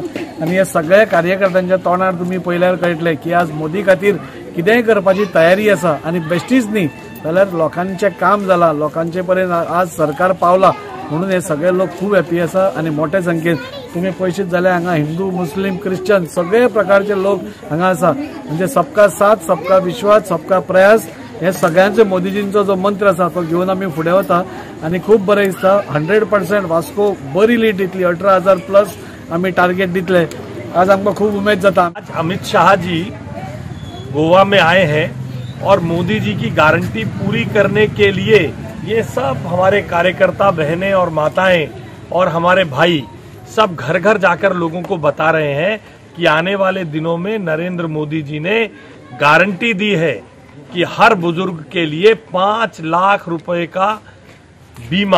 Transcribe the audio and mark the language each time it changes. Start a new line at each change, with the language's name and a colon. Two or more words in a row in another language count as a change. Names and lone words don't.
Konkani: आणि हे सगळ्या कार्यकर्त्यांच्या तोंडार तुम्ही पळयल्यार कळटले की आज मोदी खातीर कितेंय करपाची तयारी आसा आणि बेश्टीच न्ही जाल्यार लोकांचें काम जाला, लोकांचे पर्यंत आज सरकार पावला म्हणून हे सगळे लोक खूप हॅपी आसा आणि मोठ्या संख्येन तुम्ही पळयशीत जाल्यार हांगा हिंदू, मुस्लिम, ख्रिश्चन सगळे प्रकारचे लोक हांगा आसा। म्हणजे
Hindi: सबका साथ, सबका विश्वास, सबका प्रयास
Konkani: हे सगळ्यांचे मोदीजींचो जो मंत्र आसा तो घेऊन आमी फुडें वता आणि खूप बरें दिसता। 100% वास्को बरी लीड दितली, 18,000 प्लस आमी टार्गेट दितले।
Hindi: आज हमको खूब उम्मीद जाता। आज अमित शाह जी गोवा में आए हैं और मोदी जी की गारंटी पूरी करने के लिए ये सब हमारे कार्यकर्ता बहनें और माताएं और हमारे भाई सब घर घर जाकर लोगों को बता रहे हैं कि आने वाले दिनों में नरेंद्र मोदी जी ने गारंटी दी है कि हर बुजुर्ग के लिए 5 लाख रुपए का बीमा,